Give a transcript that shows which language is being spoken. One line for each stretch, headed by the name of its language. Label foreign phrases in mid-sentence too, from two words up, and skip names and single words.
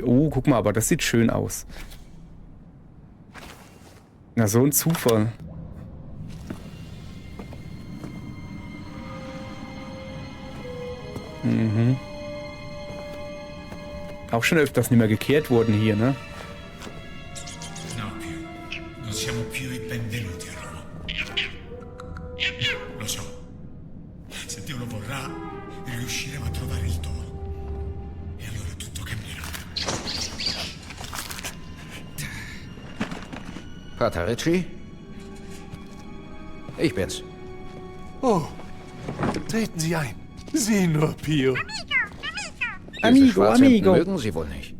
German: Oh, guck mal, aber das sieht schön aus. Na, so ein Zufall. Mhm. Auch schon öfters nicht mehr gekehrt worden hier, ne?
Italian: No più. Non siamo più i benvenuti a Roma. Lo so. Se Dio lo vorrà, riusciremo a trovare il toro. E allora tutto cambierà.
German: Pater Ritchie? Ich bin's. Oh, treten Sie ein. Sieh nur, Pio. Diese Schwarzhemden mögen Sie wohl nicht.